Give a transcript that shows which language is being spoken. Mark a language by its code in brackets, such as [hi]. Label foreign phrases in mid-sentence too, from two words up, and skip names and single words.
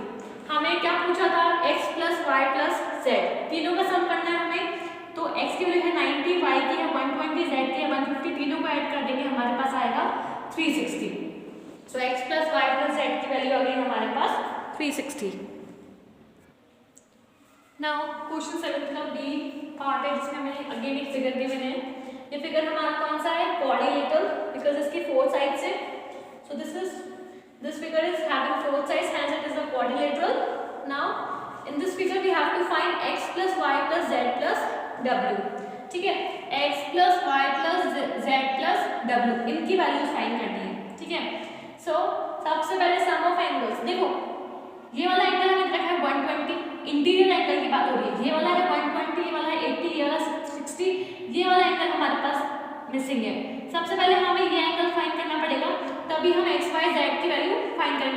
[hi] हमें क्या पूछा था [en] x plus y plus z, [hi] तीनों का सम करना है हमें, तो x की वैल्यू है 90, y की है 120, z की है 150, तीनों को ऐड कर देंगे हमारे पास आएगा 360, सो [en] x plus y plus z [hi] की वैल्यू आ गई हमारे पास 360। [en] now question [hi] 7 का बी पार्ट है जिसमें हमें अगेन एक फिगर दी मैंने, ये फिगर हमारा कौन सा है क्वाड्रिलेटरल, बिकॉज इसकी 4 साइड्स है, [en] सो this figure is having 4 sides, hence it is a quadrilateral. Now in this figure we have to find x plus y plus z plus w, [hi] ठीक है, [en] x plus y plus z plus w [hi] इनकी वैल्यू फाइंड करनी है, ठीक है। सो सबसे पहले [en] sum of angles, [hi] देखो ये वाला एंगल हमें रखा है 120, [en] interior angle [hi] की बात हो रही है, ये वाला है 120, ये वाला है 80, ये वाला 60, ये वाला एंगल हमारे पास मिसिंग है। सबसे पहले हमें ये एंगल फाइंड करना पड़ेगा, तभी हम x, y, z की वैल्यू फाइंड करेंगे।